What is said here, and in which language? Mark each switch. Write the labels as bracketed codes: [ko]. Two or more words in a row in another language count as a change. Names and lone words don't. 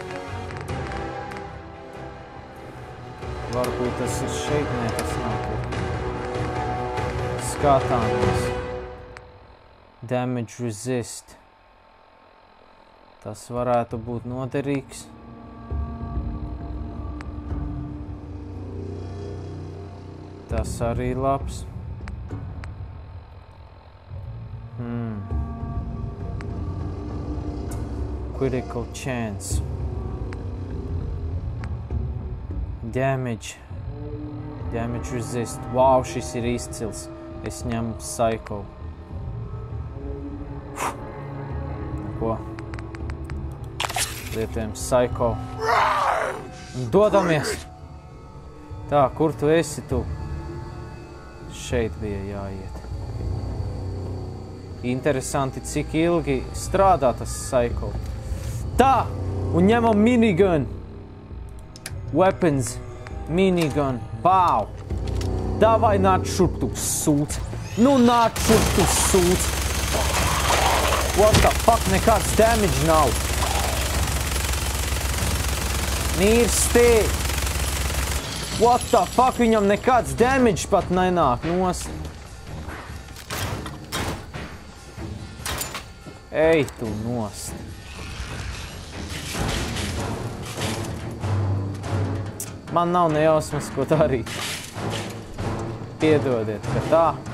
[lv] Varbūt tas ir šeit, nē, tas nav tur. [en] Skatāmies. Damage resist. [lv] Tas varētu būt noderīgs. Tas arī labs. [en] Critical chance. Damage. Damage resist. [lv] Wow, šis ir izcils. Es ņemu psycho. Ko? Lietojam psycho. Dodamies! Tā, kur tu esi tu? Šeit bija jāiet. Interesanti, cik ilgi strādā tas psycho. Tā! Un ņemam minigun. Weapons. Minigun. Bau! Davai nāc šurp tu sūc. Nu nāc šurp tu sūc. [en] What the fuck? [lv] Nekāds damage nav. Mirsti! [en] What the fuck? [lv] Viņam nekāds damage pat nenāk nost. Ej tu nost. Man nav nejausmas, ko darīt. Piedodiet, ka tā.